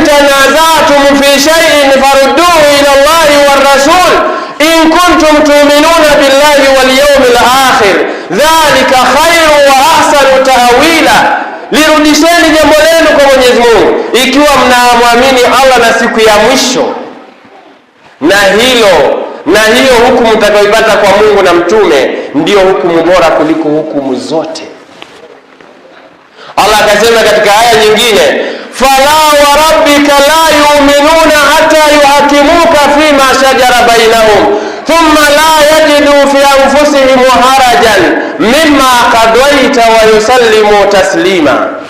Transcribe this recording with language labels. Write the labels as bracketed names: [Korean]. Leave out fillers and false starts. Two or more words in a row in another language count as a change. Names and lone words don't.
[Arabic] تنازعتم في شيء فردوه إلى الله والرسول إن كنتم تؤمنون بالله واليوم الآخر ذلك خير وأحسن تأويلا. [Swahili] Lirudisheni jambo lenu kwa Mwenyezi Mungu ikiwa mnaamini Allah na siku ya mwisho, na hiyo hukumu mtakayoipata kwa Mungu na mtume ndiyo hukumu bora kuliko hukumu zote. Allah akasema katika aya nyingine, [Arabic] فلا وربك لا يؤمنون حتى يحكموك فيما شجر بينهم ثم لا يجدوا في أنفسهم حرجا مما قضيت ويسلموا تسليما.